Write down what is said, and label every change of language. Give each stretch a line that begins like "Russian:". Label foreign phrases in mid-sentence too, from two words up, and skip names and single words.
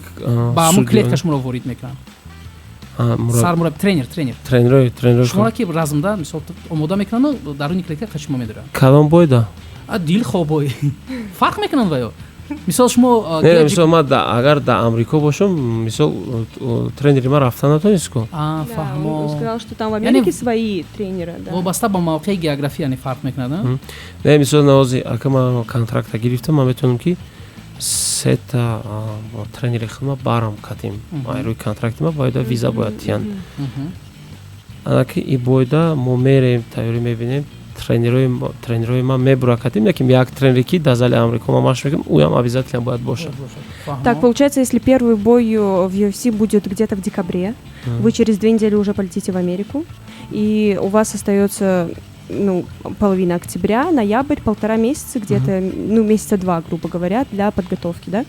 Tajik: ба ҳамон клетка шуморо ворид мекунанд. Сармураббӣ, тренер шуморо ки размда мисол омода мекунанд, даруни клетка шумо медоранд. Калон бойда? Дилхобой. Фарқ мекунанд ва ё? мисол шумо не мисол ман агар дар амрико бошам мисол тренери ман рафта натонест ку Да, он фаҳмо
Russian: сказал, что там в Америке свои тренеры, да.
Tajik: вобаста ба мавқеи география яъне фарқ мекунад. не мисол навози ака ман контракта гирифтам ман метавонам ки сета тренери худма барам катим айрӯи контракти ма бояда виза бояд тиян анаки и бояда мо мерем тайёрӣ мебинем тренерои ман мебура катим яким як тренери ки дар зали амрико ма машқ мекунам оям обязательно бояд бошад.
Russian: Так, получается, если первый бой в UFC будет где-то в декабре, вы через 2 недели уже полетите в Америку, и у вас остается половина октября, ноябрь, 1,5 месяца, где-то, месяца 2, грубо говоря, для подготовки, да?